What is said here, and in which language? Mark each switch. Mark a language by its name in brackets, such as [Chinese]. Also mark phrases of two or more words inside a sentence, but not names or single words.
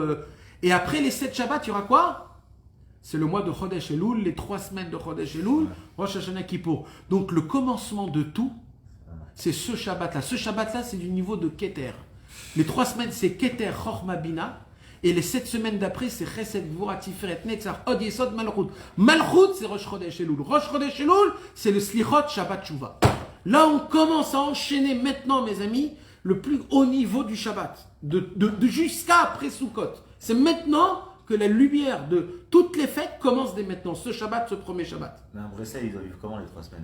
[French] Et après les 7 Shabbats, il y aura quoi? C'est le mois de Chodesh Elul, les 3 semaines de Chodesh Elul, Rosh Hashanah Kippour. Donc le commencement de tout, c'est ce Shabbat-là. Ce Shabbat-là, c'est du niveau de Keter. Les 3 semaines, c'est Keter, Chorma, Bina. Et les 7 semaines d'après, c'est Chesed, Gvura, Tiferet, Netzach, Od Yesod, Malchut. Malchut, c'est Rosh Chodesh Elul. Rosh Chodesh Elul, c'est le Slichot, Shabbat Shuvah. Là, on commence à enchaîner maintenant, mes amis, le plus haut niveau du Shabbat. De jusqu'à après Sukkot. C'est maintenant que la lumière de toutes les fêtes commence dès maintenant. Ce Shabbat, ce premier Shabbat. Mais un Bruxelles, ils doivent vivre comment les 3 semaines?